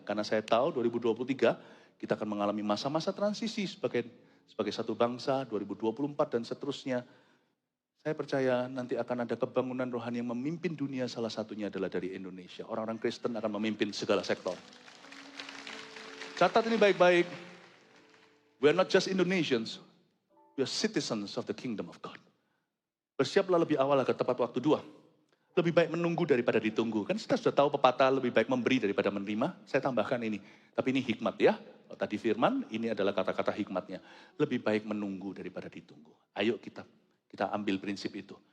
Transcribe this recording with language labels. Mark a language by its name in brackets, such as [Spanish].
[Indonesian] Karena saya tahu 2023 kita akan mengalami masa-masa transisi sebagai satu bangsa, 2024 dan seterusnya. Saya percaya nanti akan ada kebangunan rohani yang memimpin dunia, salah satunya adalah dari Indonesia. Orang-orang Kristen akan memimpin segala sektor. Catat ini baik-baik. [English] We are not just Indonesians. We are citizens of the kingdom of God. [Indonesian] Bersiaplah lebih awal agar tepat waktu. 2. Lebih baik menunggu daripada ditunggu. Kan kita sudah tahu pepatah lebih baik memberi daripada menerima. Saya tambahkan ini. Tapi ini hikmat ya. Kalau tadi firman, ini adalah kata-kata hikmatnya. Lebih baik menunggu daripada ditunggu. Ayo kita ambil prinsip itu.